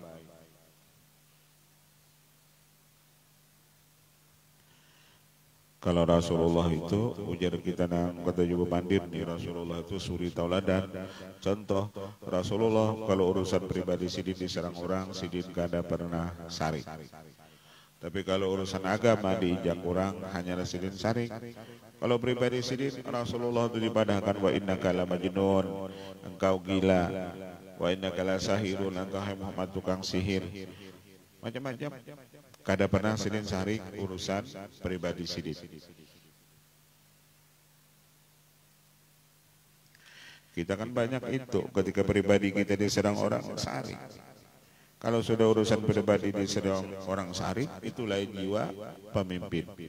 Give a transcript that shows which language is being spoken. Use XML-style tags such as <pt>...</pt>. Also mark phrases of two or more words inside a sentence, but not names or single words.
<bjn>Kalau Rasulullah itu ujar kita nang kata juga mandir nih, Rasulullah itu suri tauladan. Contoh Rasulullah kalau urusan pribadi sidin diserang orang, sidin kada pernah sarik. Tapi kalau urusan agama diinjak orang hanya sidin sarik. Kalau pribadi sidin Rasulullah itu dipadahkan</bjn> <ar>وإنك لمجنون,</ar> <bjn>engkau gila,</bjn> <ar>وإنك لساحر,</ar> <bjn>engkau hai Muhammad tukang sihir. Macam-macam. Kada pernah sidin sarik urusan pribadi sidin. Kita kan banyak itu ketika pribadi kita diserang orang sarik. Kalau sudah urusan pribadi diserang orang sarik, itu lain jiwa pemimpin.</bjn>